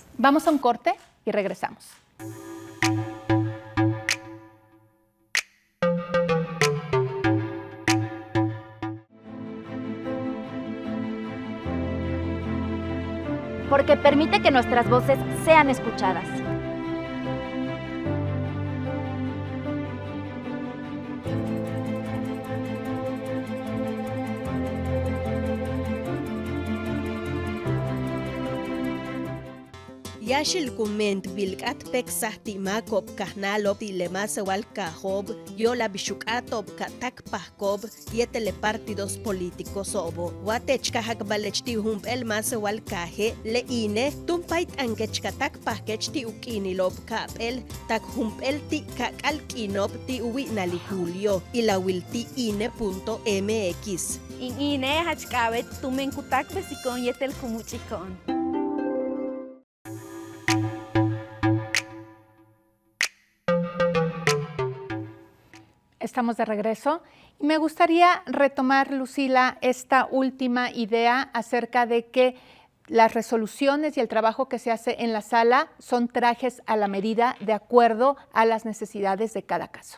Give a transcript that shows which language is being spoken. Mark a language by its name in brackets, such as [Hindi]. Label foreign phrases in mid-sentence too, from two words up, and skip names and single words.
[Spanish] Vamos a un corte y regresamos. Porque permite que nuestras voces sean escuchadas. [Yucateco] Yashil kument bilkat peksahti makop kahnalop tilemasewal kajob, yola bishukatob katak pahkob, yetele [Spanish] partidos políticos [Yucateco] obo. Watech kahak balechti humpel masewal kaje, leine, tumpait angechkatak pahkechti ukinilob kapel, tak humpel ti kakalkinop ti uwinali Julio, ilawilti ine.mx. In ine hachkawet tumen kutak besikon yetel kumuchikon. [Spanish] Estamos de regreso y me gustaría retomar, Lucila, esta última idea acerca de que las resoluciones y el trabajo que se hace en la sala son trajes a la medida de acuerdo a las necesidades de cada caso.